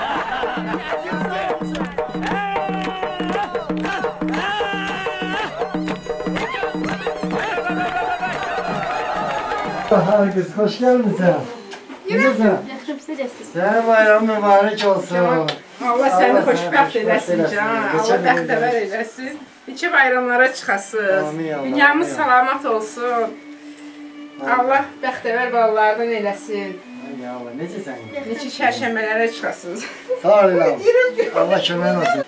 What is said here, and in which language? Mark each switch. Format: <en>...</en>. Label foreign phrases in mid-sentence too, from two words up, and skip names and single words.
<tr>Kız hoş gelmişsin. Nasılsın? Senin bayramın mübarek olsun.</tr> <az>Allah səni xoşbəxt eləsin can. Allah bəxtəvər eləsin. İki bayramlara çıxasınız. Dünyamız salamat olsun. Allah bəxtəvər balalardan eləsin. Necəsən? Neçə çərşənbələrə çıxasınız. Sağ ol İlham. Allah köməyin olsun.</az>